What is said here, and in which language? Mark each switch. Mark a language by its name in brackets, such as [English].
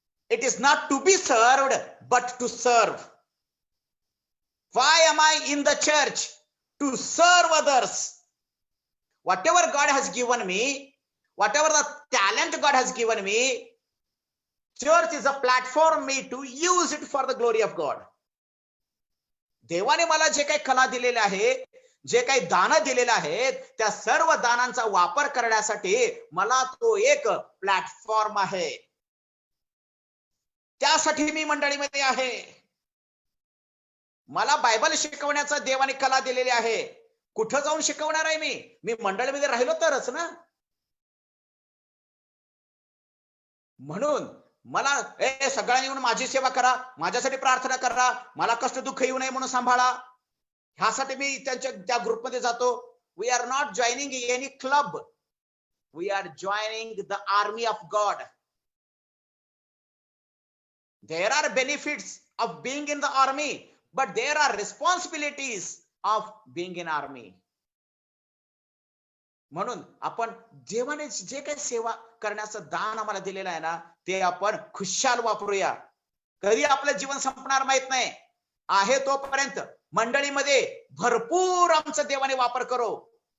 [English] It is not to be served, but to serve. Why am I in the church? To serve others. Whatever God has given me, whatever the talent God has given me, church is a platform me to use it for the glory of God. [Marathi] देवाने मला जे काही कला दिलेले आहे, जे काही दान दिलेले आहेत, त्या सर्व दानांचा वापर करण्यासाठी मला तो एक प्लॅटफॉर्म आहे, त्यासाठी मी मंडळीमध्ये आहे. मला बायबल शिकवण्याचा देवाने कला दिलेली आहे. कुठं जाऊन शिकवणार आहे मी मंडळीमध्ये राहिलो तरच ना. म्हणून मला सगळ्यांनी येऊन माझी सेवा करा, माझ्यासाठी प्रार्थना करा, मला कष्ट दुःख येऊ नये म्हणून सांभाळा, ह्यासाठी मी त्या ग्रुपमध्ये जातो. [English] We are not joining any club, we are joining the army of God. There are benefits of being in the army, but there are responsibilities of being in army. [Marathi] म्हणून आपण देवाने जे काही सेवा करण्याचं दान आम्हाला दिलेलं आहे ना, ते आपण खुशाल वापरूया. कधी आपलं जीवन संपणार माहित नाही, आहे तोपर्यंत मंडळीमध्ये भरपूर आमचा देवाने वापर करो.